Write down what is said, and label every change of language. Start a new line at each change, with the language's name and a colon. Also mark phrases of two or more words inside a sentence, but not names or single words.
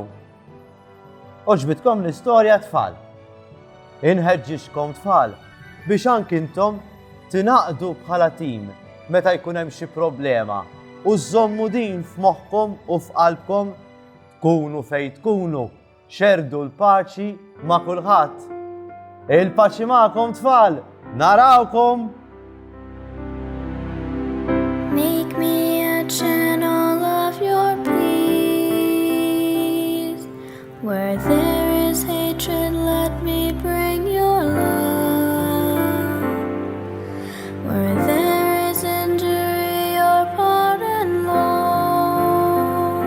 Maltese: Oġbitkom l-istorja tfal. Inħeġġixkom tfal biex anke intom tingħaqdu bħala tim meta jkun hemm xi problema u żommu din f'moħħkom u f'qalbkom tkunu fejn tkunu xerdu l-paċi ma' kulħadd. Il-paċi magħkom tfal, narawkom!
English: Make me a channel of your peace. Where there is hatred, let me bring your love. Where there is injury, your pardon, Lord.